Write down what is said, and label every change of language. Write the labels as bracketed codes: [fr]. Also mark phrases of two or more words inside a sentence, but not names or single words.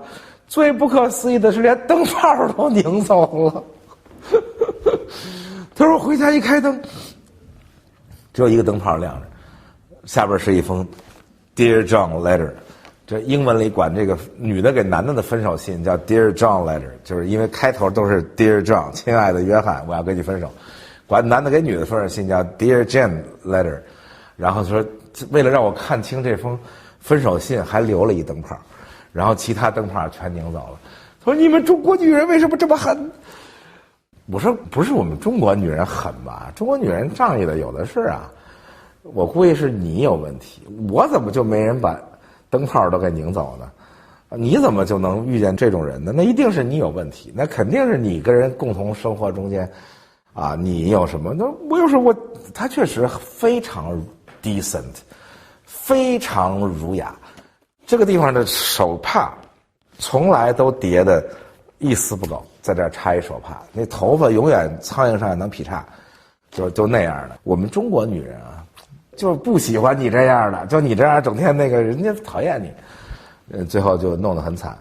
[zh] 最不可思議的是，连燈泡都拧走了。他說回家一開燈，只有一個燈泡亮着，下邊是一封 [en] Dear John letter。 [zh] 這英文裡管這個女的給男的的分手信叫 [en] Dear John letter， [zh] 就是因為開頭都是 [en] Dear John， [zh] 親愛的約翰，我要跟你分手。管男的給女的分手信叫 [en] Dear Jane letter， [zh] 然後說為了讓我看清這封分手信，還留了一燈泡，然後其他燈泡全擰走了。他說你們中國女人為什麼這麼狠？我說不是我們中國女人狠吧，中國女人仗義的有的是啊。我估計是你有問題，我怎麼就沒人把燈泡都给拧走呢？你怎麼就能遇見這種人呢？那一定是你有問題，那肯定是你跟人共同生活中間，啊，你有什麼？那我又是我，他確實非常 decent，非常儒雅。這個地方的手帕從來都疊的一絲不苟，在這兒插一手帕，那頭髮永遠蒼蠅上也能劈叉，就那樣的。我們中國女人啊，就不喜歡你這樣的，就你這樣整天那個人家討厭你，最後就弄得很慘。